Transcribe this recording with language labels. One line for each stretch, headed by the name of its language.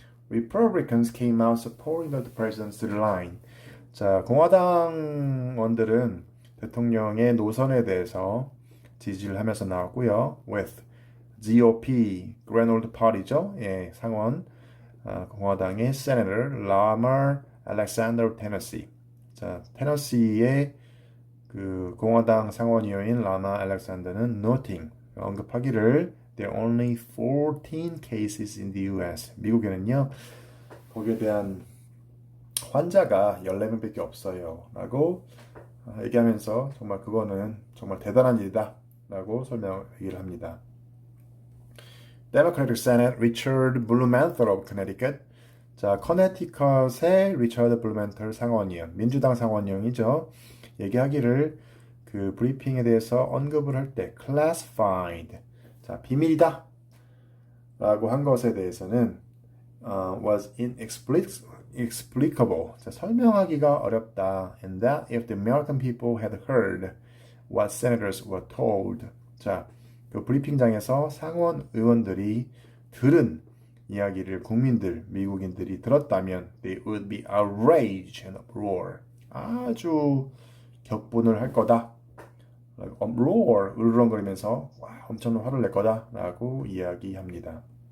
English: Republicans came out supporting the president's line.
Korean: 자, 공화당원들은 대통령의 노선에 대해서 지지를 하면서 나왔고요.
English: With GOP, Grand Old Party죠.
Korean: 예, 상원 공화당의 Senator Lamar Alexander Tennessee. 자, 테너시의 그 공화당 상원의원인 라마 알렉산더는 noting 언급하기를
English: there are only 14 cases in the U.S.
Korean: 미국에는요 거기에 대한 환자가 14명밖에 없어요 라고 얘기하면서 정말 그거는 정말 대단한 일이다 라고 얘기를 합니다.
English: Democratic Senate Richard Blumenthal of Connecticut.
Korean: 자, 커네티컷의 리처드 블루멘털 상원의원, 민주당 상원의원이죠. 얘기하기를 그 브리핑에 대해서 언급을 할 때 classified, 자, 비밀이다 라고 한 것에 대해서는
English: was inexplicable,
Korean: 자, 설명하기가 어렵다.
English: And that if the American people had heard what senators were told,
Korean: 자, 그 브리핑장에서 상원 의원들이 들은 이야기를 국민들, 미국인들이 들었다면
English: they would be outraged and uproar.
Korean: 아주 격분을 할 거다. uproar, 으르렁거리면서 와, 엄청난 화를 낼 거다라고 이야기합니다.